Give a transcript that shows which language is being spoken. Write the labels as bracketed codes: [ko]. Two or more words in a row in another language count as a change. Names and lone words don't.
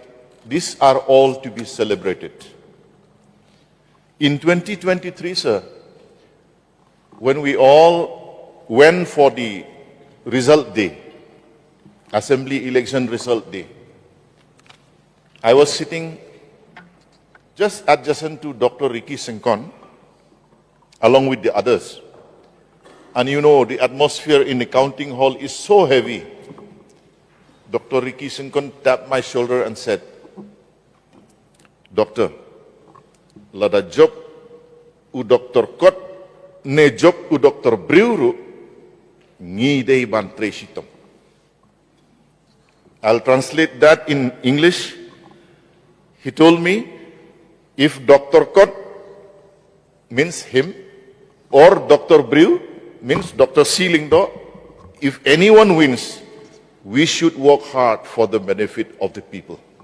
[en] These are all to be celebrated. In 2023, sir, when we all went for the result day, assembly election result day, I was sitting just adjacent to Dr. Ricky Singkon, along with the others. And you know, the atmosphere in the counting hall is so heavy. Dr. Ricky Singkon tapped my shoulder and said, "Doctor, [kha] lada job u Dr. Kot, ne job u Dr. Briuru, ngi dei ban tresitom." [en] I'll translate that in English. He told me, if Dr. Kot means him, or Dr. Briu means Dr. Seelingdo, if anyone wins, we should work hard for the benefit of the people.